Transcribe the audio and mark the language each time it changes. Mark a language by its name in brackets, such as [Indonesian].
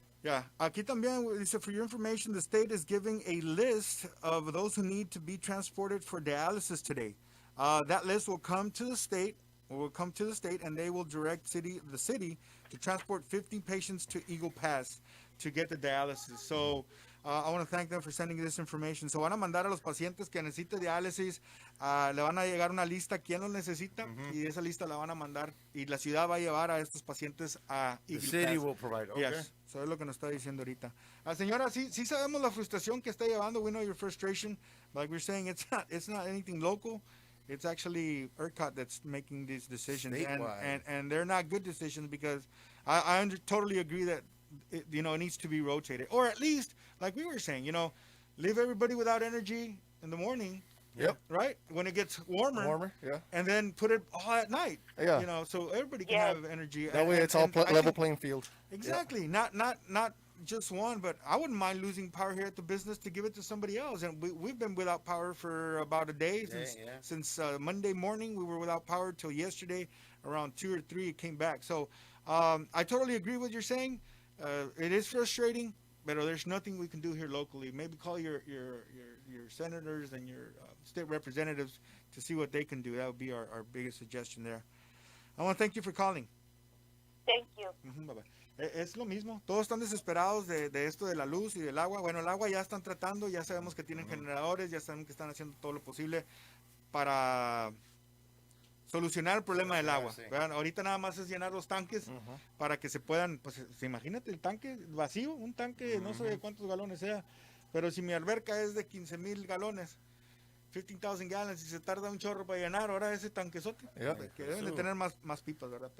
[English] Yeah. [Spanish] Aquí también dice, [English] for your information, the state is giving a list of those who need to be transported for dialysis today. That list will come to the state, and they will direct the city to transport 50 patients to Eagle Pass to get the dialysis. So I want to thank them for sending this information. [Spanish] So van a mandar a los pacientes que necesiten diálisis, le van a llegar una lista quién los necesita, y esa lista la van a mandar y la ciudad va a llevar a estos pacientes a Eagle Pass. [English] The city will provide. Okay. Yes. [Spanish] So es lo que nos está diciendo ahorita. Señora, sí sabemos la frustración que está llevando. [English] We know your frustration. Like we're saying, it's not anything local. It's actually ERCOT that's making these decisions, and they're not good decisions, because I totally agree that it needs to be rotated, or at least, like we were saying, leave everybody without energy in the morning. Yep. Right when it gets warmer. Yeah. And then put it all at night. Yeah. So everybody can have energy. That way, it's all level playing field. Exactly. Yeah. Not just one, but I wouldn't mind losing power here at the business to give it to somebody else. And we've been without power for about a day since Monday morning. We were without power till yesterday around 2 or 3. It came back. So I totally agree with what you're saying. It is frustrating, but there's nothing we can do here locally. Maybe call your senators and your state representatives to see what they can do. That would be our biggest suggestion there. I want to thank you for calling. Thank you. Bye-bye. [Spanish] Es lo mismo, todos están desesperados de esto de la luz y del agua. Bueno, el agua ya están tratando, ya sabemos que tienen generadores, ya saben que están haciendo todo lo posible para solucionar el problema del agua. Sí. Ahorita nada más es llenar los tanques para que se puedan, pues imagínate el tanque vacío, un tanque no sé de cuántos galones sea, pero si mi alberca es de 15,000 galones, [English] 15,000 gallons, [Spanish] y se tarda un chorro para llenar, ahora ese tanquezote, que deben de tener más pipas, ¿verdad?